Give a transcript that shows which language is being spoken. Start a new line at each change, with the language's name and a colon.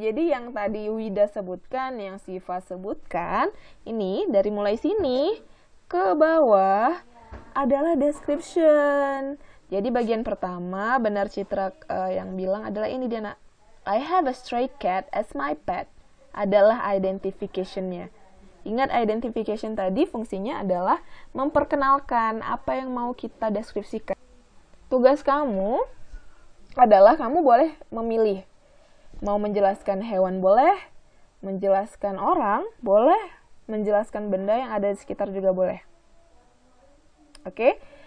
Indonesian: Jadi yang tadi Wida sebutkan, yang Siva sebutkan, ini dari mulai sini ke bawah adalah description. Jadi bagian pertama, benar Citra yang bilang adalah ini dia nak.
English: I have a stray cat as my pet.
Indonesian: Adalah identification-nya. Ingat identification tadi fungsinya adalah memperkenalkan apa yang mau kita deskripsikan. Tugas kamu adalah kamu boleh memilih. Mau menjelaskan hewan boleh, menjelaskan orang boleh, menjelaskan benda yang ada di sekitar juga boleh. Oke?